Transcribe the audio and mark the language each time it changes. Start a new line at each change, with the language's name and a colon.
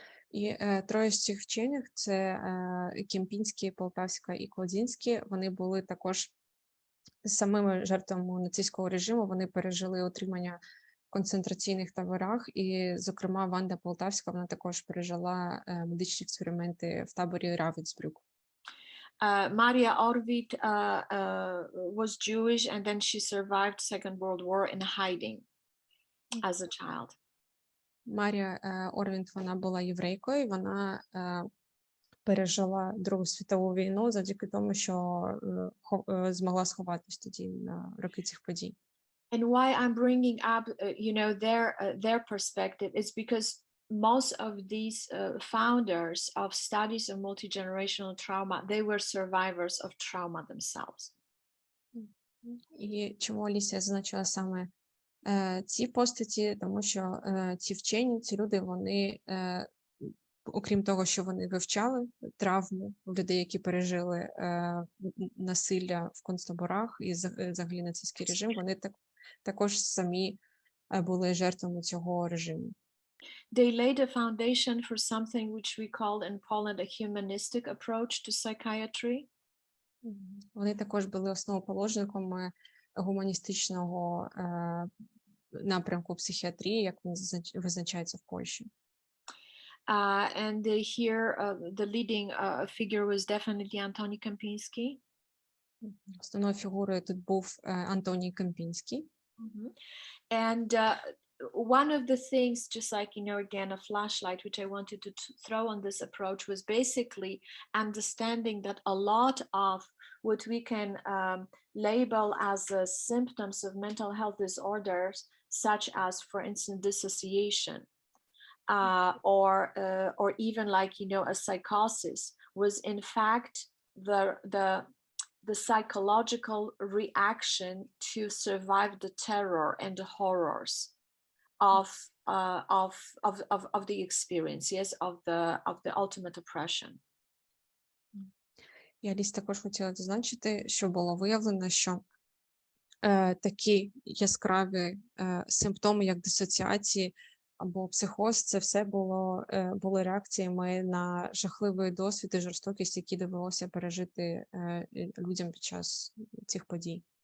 Ukrainian: І троє з цих вчених, це Кемпінський, Полтавська і Кладінський, вони були також самими жертвами нацистського режиму, вони пережили отримання в концентраційних таборах, і, зокрема, Ванда Полтавська, вона також пережила медичні експерименти в таборі Равенсбрюк.
English: Maria Orwid was Jewish, and then she survived Second World War in hiding as a child.
Ukrainian: Марія Орвінд, вона була єврейкою, вона пережила Другу світову війну завдяки тому, що змогла сховатись тоді на роки цих подій.
English: And why I'm bringing up, you know, their perspective is because most of these founders of studies of multi-generational trauma, they were survivors of trauma themselves.
Ukrainian: І чому Алісія зазначила саме ці постаті, тому що ці вчені, ці люди, вони, окрім того, що вони вивчали травму людей, які пережили насилля в концтаборах і взагалі нацистський режим, вони також самі були жертвами цього режиму.
English: They laid a foundation for something which we call in Poland a humanistic approach to psychiatry.
Ukrainian: Вони також були основоположниками гуманістичного напрямку психіатрії, як він визначається в Польщі.
English: And here the leading figure was definitely Antoni Kempinski.
Ukrainian: Основною фігурою тут був Антоній Кемпінський.
English: And one of the things, just like, you know, again, a flashlight, which I wanted to throw on this approach was basically understanding that a lot of what we can label as symptoms of mental health disorders, such as, for instance, dissociation, or even like, you know, a psychosis, was in fact the psychological reaction to survive the terror and the horrors of the experience, yes, of the ultimate oppression.
Ukrainian: Я Аліс також хотіла зазначити, що було виявлено, що такі яскраві симптоми, як дисоціації або психоз, це все були реакціями на жахливий досвід і жорстокість, які довелося пережити людям під час цих подій.